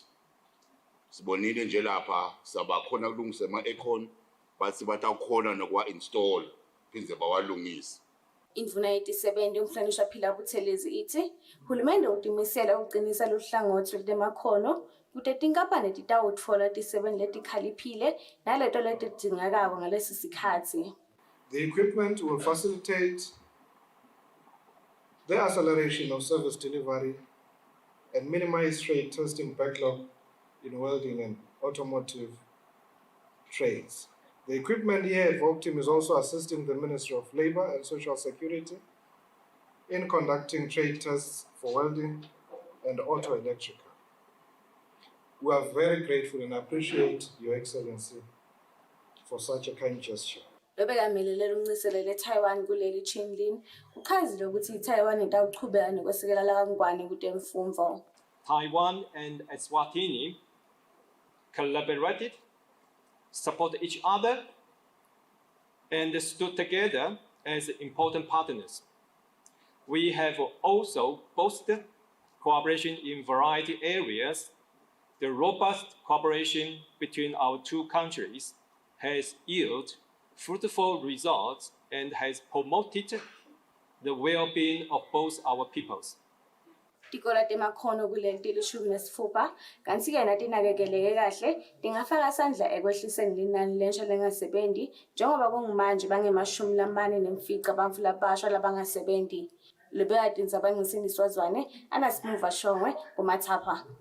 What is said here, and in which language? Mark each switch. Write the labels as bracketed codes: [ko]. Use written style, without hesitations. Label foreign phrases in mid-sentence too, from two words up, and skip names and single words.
[ss] Sibonile nje lapha sabakhona kulungisa ama-aircon bathi batawukhona nokwa-install phindze bawalungise. Indvuna yetisebenti umhlonishwa Phila Buthelezi ithi uhulumende utimisela ukuqinisa luhlangothi lwetemakhono kute tinkampani titawutfola tisebenti letikhaliphile naleto letidingekako ngalesi sikhatsi. [en] The equipment will facilitate the acceleration of service delivery and minimize trade testing backlog in welding and automotive trades. The equipment here at Vocational is also assisting the Ministry of Labour and Social Security in conducting trade tests for welding and auto electrical. We are very grateful and appreciate Your Excellency for such a kind gesture. [ss] Lobekamele lunxusele le-Taiwan kuleli Chinlin uchazile ukuthi i-Taiwan itawuchubeka nokwesekela lakangwane kutemfundvo. [en] Taiwan and Eswatini collaborated, support each other, and stood together as important partners. We have also boosted cooperation in variety areas. The robust cooperation between our two countries has yielded fruitful results and has promoted the well-being of both our peoples. [ss] Tikola temakhono kuleli tilishumi nesifupha kanti-ke natinakekeleke kahle tingafaka sandla ekwehliseni linani lensha lengasebenzi njengoba kungumanje bangemashumi lamane nemfica bantfu labasha labangasebenzi. Lebeka tindzaba ngisindiswazwane Anasimuva Shongwe kuMathapha.